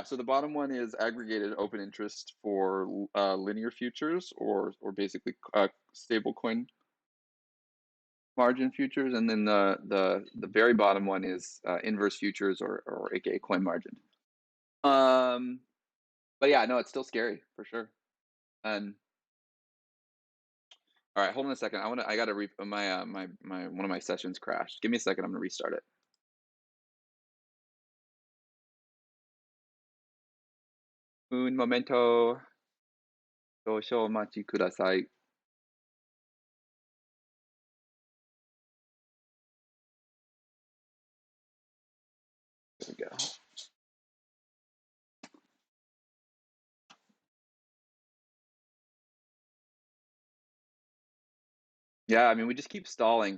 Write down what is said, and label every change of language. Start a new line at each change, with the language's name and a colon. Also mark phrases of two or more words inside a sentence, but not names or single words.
English: So the bottom one is aggregated open interest for linear futures or basically stablecoin margin futures, and then the very bottom one is inverse futures or aka coin margin. Um, but yeah, no, it's still scary for sure. And all right, hold on a second. I gotta my one of my sessions crashed. Give me a second. I'm gonna restart it.
Spanish: Un momento.
Japanese: 少々お待ちください.
English: There we go. Yeah, I mean, we just keep stalling.